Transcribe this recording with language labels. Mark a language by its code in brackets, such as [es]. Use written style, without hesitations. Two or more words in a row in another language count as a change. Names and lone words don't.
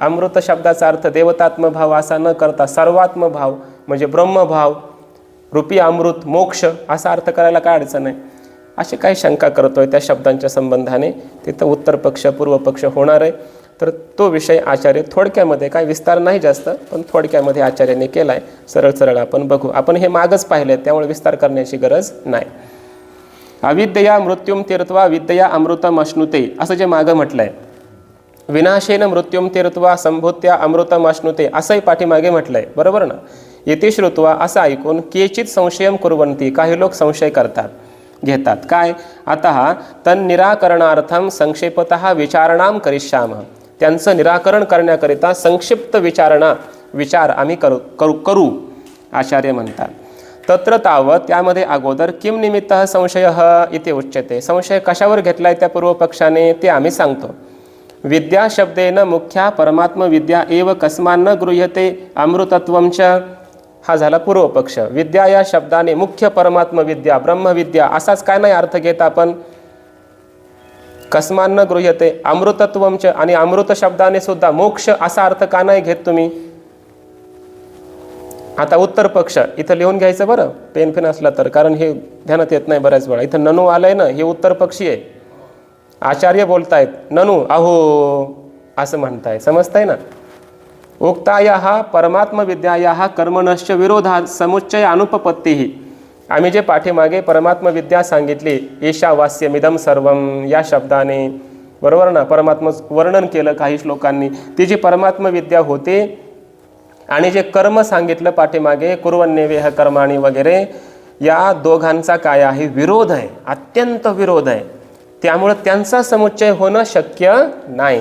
[mr] अमृत शब्दाचा अर्थ देवतात्मभाव असा न करता सर्वात्मभाव म्हणजे ब्रह्मभाव रूपी अमृत मोक्ष असा अर्थ करायला काय अडचण आहे, अशी काही शंका करतोय त्या शब्दांच्या संबंधाने. तिथं उत्तर पक्ष पूर्व पक्ष होणार आहे. तर तो विषय आचार्य थोडक्यामध्ये, काय विस्तार नाही जास्त, पण थोडक्यामध्ये आचार्याने केला आहे. सरळ सरळ आपण बघू. आपण हे मागच पाहिले, त्यामुळे विस्तार करण्याची गरज नाही. [sa] अविद्यया मृत्युम तीर्थवा विद्यया अमृतम अश्नुते, [mr] असं जे मागं म्हटलं आहे. [sa] विनाशेन मृत्युम तीर्थवा संभूत्या अमृतम अश्नुते, [mr] असंही पाठीमागे म्हटलं आहे, बरोबर ना. [sa] इति श्रुत्वा, [mr] असं ऐकून [sa] केचित संशयम कुर्वन्ति, [mr] काही लोक संशय घेतात. काय? [sa] आता तन्निराकरणार्थम संक्षेपतः विचारणाम करिष्यामः. [mr] त्यांचं निराकरण करण्याकरिता संक्षिप्त विचार आम्ही करू आचार्य म्हणतात. [sa] तत्र तावत, [mr] त्यामध्ये अगोदर [sa] किम निमित्त संशयः इति उच्यते. [mr] संशय कशावर घेतलाय त्या पूर्वपक्षाने ते आम्ही सांगतो. [sa] विद्या शब्देन मुख्या परमात्म विद्या एव कस्मान्न गृह्यते अमृतत्वं च, [mr] हा झाला पूर्वपक्ष. विद्या या शब्दाने मुख्य परमात्म विद्या ब्रह्मविद्या असाच काय नाही अर्थ घेत आपण. [sa] कस्मान्न गृह्यते अमृतत्वं च, [mr] आणि अमृत शब्दाने सुद्धा मोक्ष असा अर्थ का नाही घेत तुम्ही. आता उत्तर पक्ष इथं लिहून घ्यायचं बरं, पेन पेन असला तर, कारण हे ध्यानात येत नाही बऱ्याच वेळा. इथं ननू आलंय ना, हे उत्तर पक्षी आहे. आचार्य बोलतायत ननू अहो असं म्हणताय, समजताय ना. [sa] उक्तायाः परमात्म विद्यायाः कर्मणश्च विरोधात समुच्चय अनुपपत्तीही. [mr] आम्ही जे पाठीमागे परमात्म विद्या सांगितली, [sa] ईशावास्यमिदं सर्वम [mr] या शब्दाने, बरोबर ना, परमात्म वर्णन केलं काही श्लोकांनी. ती जी परमात्म विद्या होते, आणि जे कर्म सांगितलं पाठीमागे [sa] कुर्वन्नेवेह कर्माणी [mr] वगैरे, या दोघांचा काय आहे? विरोध आहे, अत्यंत विरोध आहे. त्यामुळे त्यांचा समुच्चय होणं शक्य नाही.